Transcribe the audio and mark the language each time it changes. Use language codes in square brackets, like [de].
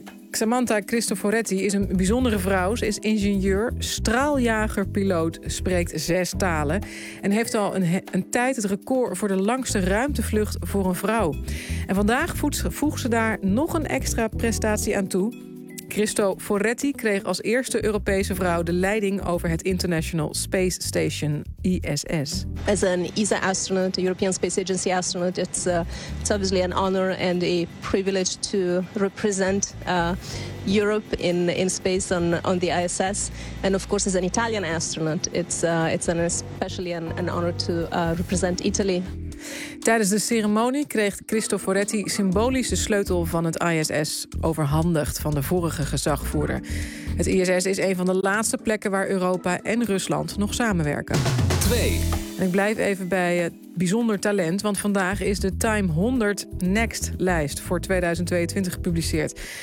[nl] Samantha Cristoforetti is een bijzondere vrouw. Ze is ingenieur, straaljagerpiloot, spreekt 6 talen en heeft al een tijd het record voor de langste ruimtevlucht voor een vrouw. En vandaag voegt ze daar nog een extra prestatie aan toe. Cristoforetti kreeg als eerste Europese vrouw de leiding over het International Space Station, ISS. [en] As an ESA astronaut, a European Space Agency astronaut, it's obviously an honor and a privilege to represent Europe in space on the ISS. And of course, as an Italian astronaut, it's especially an honor to represent Italy. [nl] Tijdens de ceremonie kreeg Cristoforetti symbolisch de sleutel van het ISS overhandigd van de vorige gezagvoerder. Het ISS is een van de laatste plekken waar Europa en Rusland nog samenwerken. 2. En ik blijf even bij bijzonder talent, want vandaag is de Time 100 Next-lijst voor 2022 gepubliceerd.